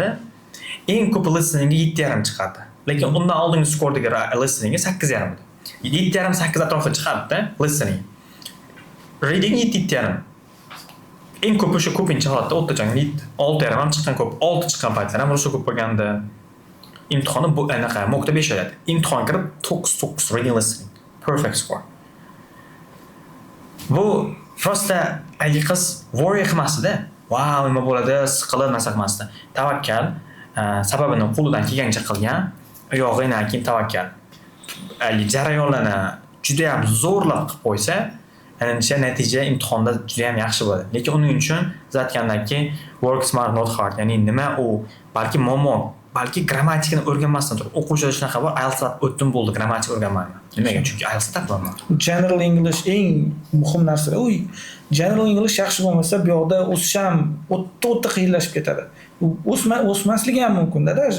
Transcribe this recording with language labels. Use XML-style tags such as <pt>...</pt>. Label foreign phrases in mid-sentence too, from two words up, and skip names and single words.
<uz>Eng ko'p listeningga 7,5 chiqardi. Lekin undan oldingi skordagi listeningga 8,5 edi. 7,5-8 atrofida chiqardi-da listening. Reading 7,5. Eng ko'p o'sha ko'pincha holatda o'rtacha 6,5 ham chiqqan ko'p. 6 chiqqan paytlar ham o'sha ko'p bo'lganda imtihoni bu anaqa mockda 5 oladi. Imtihon kirib 9 reading listening.</uz> <en>Perfect score.</en> <uz>Bu prosta ayol qiz worry qilmasdi-da. Wow, nima bo'ladi, siqilib narsa qilmasdi. Tavakkal sababini qo'lidan kelgancha qilgan, oyog'idan keyin tavakkal. Jarayonlarni juda ham zo'rlab qilib qo'ysa, ancha natija imtihonda juda ham yaxshi bo'ladi. Lekin uning uchun aytgandaki</uz> <en>work smart not hard,</en> <uz>ya'ni nima u balki muammo, balki grammatikani o'rganmasdan turib, o'quvchilar shunaqa bor, IELTS'dan o'tdim bo'ldi, grammatik o'rganmayman. Nimaga? Chunki IELTS'da topmayman.</uz> <en>General English</en> <uz>eng muhim narsa.</uz> <en>General English</en> <uz>yaxshi bo'lmasa, bu yoqda o'sish ham o'ta qiyinlashib ketadi. O'smasligi ham mumkin-da даже.</uz>